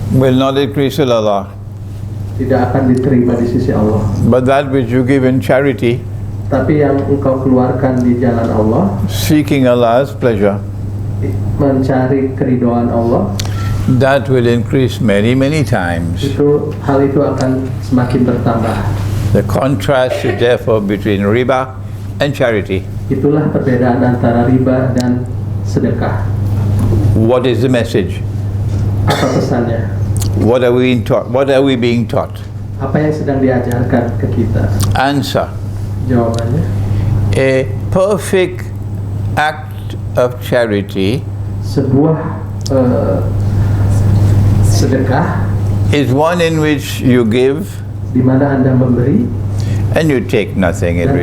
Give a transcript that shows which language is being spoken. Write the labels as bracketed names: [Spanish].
[English] will not increase with Allah. [Indonesian] tidak akan diterima di sisi Allah. [English] But that which you give in charity, [Indonesian] Tapi yang engkau keluarkan di jalan Allah, [English] seeking Allah's pleasure, [Indonesian] mencari keridhaan Allah, [English] that will increase many, many times. [Indonesian] hal itu akan semakin bertambah. [English] The contrast is therefore between riba and charity. [Indonesian] Itulah perbedaan antara riba dan sedekah. [English] What is the message? [Indonesian] Apa pesannya? [English] What are we taught? What are we being taught? [Indonesian] Apa yang sedang diajarkan ke kita? [English] Answer. [Indonesian] Jawabannya, [English] A perfect act of charity [Indonesian] sebuah sedekah [English] is one in which you give [Indonesian] di mana Anda memberi [English] and you take nothing in